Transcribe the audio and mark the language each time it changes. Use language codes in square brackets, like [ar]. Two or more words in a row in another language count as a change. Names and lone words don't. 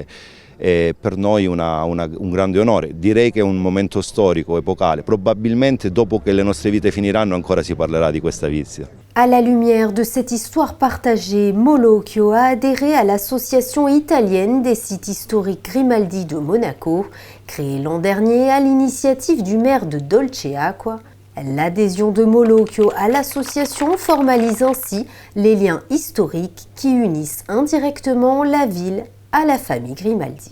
[it] È per noi un grande onore. Direi che è un momento storico, epocale. Probabilmente dopo che le nostre vite finiranno ancora si parlerà di questa visita. [fr] À la lumière de cette histoire partagée, Molochio a adhéré à l'association italienne des sites historiques Grimaldi de Monaco, créée l'an dernier à l'initiative du maire de Dolceacqua. L'adhésion de Molochio à l'association formalise ainsi les liens historiques qui unissent indirectement la ville à la famille Grimaldi.